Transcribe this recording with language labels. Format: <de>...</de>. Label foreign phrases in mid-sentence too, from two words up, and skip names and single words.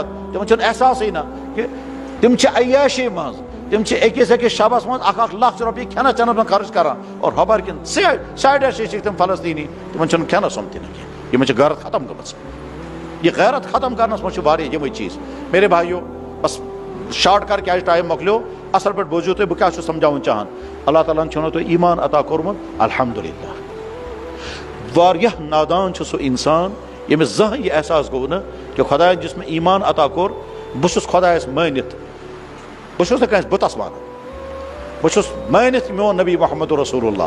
<ks>تِمن چھُنہٕ احساسٕے نہ کہ تِم چھِ عیاشی منٛز. تِم چھِ أکِس شبس منٛز 1 لچھ رۄپیہِ کھٮ۪نس چٮ۪نس منٛز خرٕچ کران. اور خبر کِنہٕ سایڈس چھِ تِم فلسطیٖنی تِمن چھُنہٕ کھٮ۪نس سوٚم تہِ نہٕ کینٛہہ. یِمن چھِ غیرت ختم گٔمٕژ. یہ غیرت ختم کرنس منٛز چھُ واریاہ یِمے چیٖز.</ks> <ur>میرے بھائیو</ur> <ks>بس شاٹ کر کیٛازِ ٹایم مۄکلیو. اصل پٲٹھۍ بوٗزِو تُہۍ بہٕ کیٛاہ چھُس سمجھاوُن چاہان. اللہ تعالیٰ ہن چھُنو تۄہہِ ایٖمان عطا کوٚرمُت الحمدُاللہ. واریاہ نادان چھُ سُہ انسان ییٚمِس زانٛہہ یہِ احساس گوٚو نہٕ کہِ خۄداین یُس مےٚ ایٖمان عطا کوٚر بہٕ چھُس خۄدایس مٲنِتھ. بہٕ چھُس نہٕ کٲنٛسہِ بُتس وانان. بہٕ چھُس مٲنِتھ میون نبی</ks> <ar>محمد رسول اللہ.</ar>